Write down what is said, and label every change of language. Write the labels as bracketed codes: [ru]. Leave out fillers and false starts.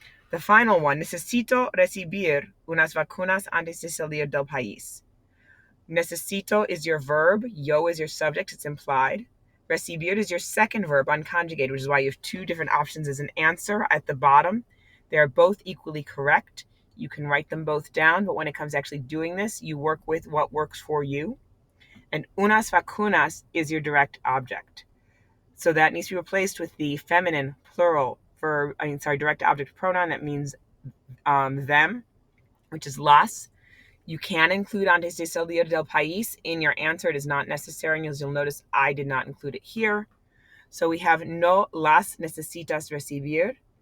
[en] The final one, [es] necesito recibir unas vacunas antes de salir del país. [en] Necesito is your verb, yo is your subject, it's implied. Recibir is your second verb, unconjugated, which is why you have two different options as an answer at the bottom. They are both equally correct. You can write them both down, but when it comes to actually doing this, you work with what works for you. And [es] unas vacunas [en] is your direct object. So that needs to be replaced with the feminine plural direct object pronoun that means them, which is las. You can include [es] antes de salir del país [en] in your answer. It is not necessary, and as you'll notice, I did not include it here. So we have [es] no las necesitas recibir.